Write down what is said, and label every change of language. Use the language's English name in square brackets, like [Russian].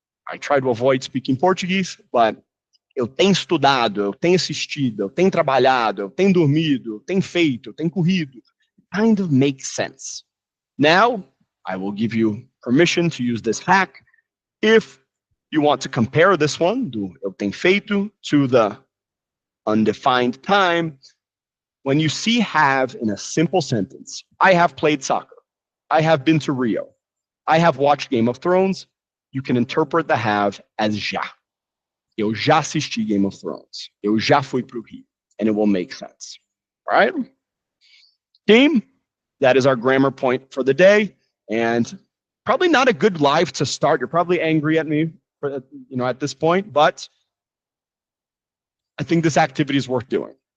[English] I try to avoid speaking Portuguese, but [Portuguese] eu tenho estudado, eu tenho assistido, eu tenho trabalhado, eu tenho dormido, eu tenho feito, eu tenho corrido. [English] It kind of makes sense. Now, I will give you permission to use this hack if you want to compare this one, do [Portuguese] eu tenho feito, [English] to the undefined time. When you see have in a simple sentence, I have played soccer, I have been to Rio, I have watched Game of Thrones, you can interpret the have as já. [Portuguese] Eu já assisti Game of Thrones. Eu já fui pro Rio. [English] And it will make sense. All right? Team, that is our grammar point for the day. And probably not a good live to start. You're probably angry at me for, at this point, but I think this activity is worth doing.